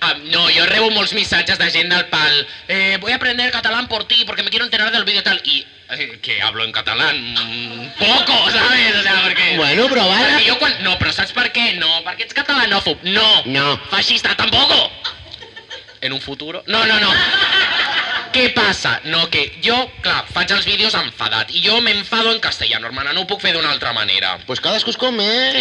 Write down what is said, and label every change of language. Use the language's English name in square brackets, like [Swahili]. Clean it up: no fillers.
[Catalan] No, yo rebo molts missatges de gent del pal. [Spanish] Voy a aprender catalán por ti, porque me quiero enterar del vídeo tal. Y que hablo en catalán poco, ¿sabes? O sea, porque... [Catalan] Bueno, però vale. Perquè jo quan... No, però saps per què? No, perquè ets catalanòfob. No. Feixista, tampoco. [Spanish] En un futuro... [Catalan] No. Què passa? No, que jo, clar, faig els vídeos enfadat i jo [Spanish] m'enfado en castellano, hermana, [Catalan] no ho puc fer d'una altra manera. Pues cadascú és com és.